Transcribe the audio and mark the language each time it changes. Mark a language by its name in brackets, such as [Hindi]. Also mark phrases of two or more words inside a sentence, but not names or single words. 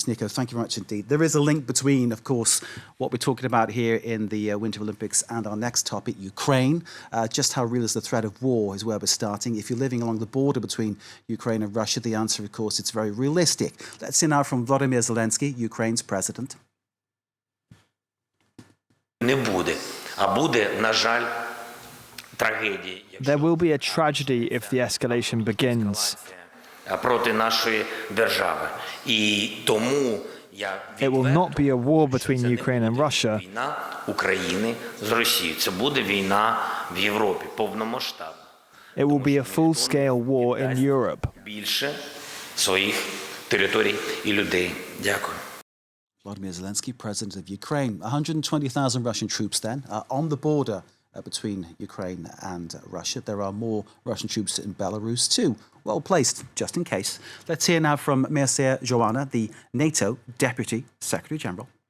[English] Nico, thank you very much indeed. There is a link between, of course, what we're talking about here in the Winter Olympics and our next topic, Ukraine. Just how real is the threat of war is where we're starting. If you're living along the border between Ukraine and Russia, the answer, of course, it's very realistic. Let's hear now from Vladimir Zelensky, Ukraine's president. [Ukrainian] Не буде, а буде, на жаль, [English] There will be a tragedy if the escalation begins. [Ukrainian] проти нашої держави. І тому [English] It will not be a war between Ukraine and Russia. [Ukrainian] Війна України з Росією. Це буде війна в Європі, повномасштабна. [English] It will be a full-scale war in Europe. [Ukrainian] Більше своїх територій і людей. Дякую. [English] Vladimir Zelensky, president of Ukraine. 120,000 Russian troops then on the border between Ukraine and Russia. There are more Russian troops in Belarus too. Well placed, just in case. Let's hear now from Mircea Joanna, the NATO Deputy Secretary General.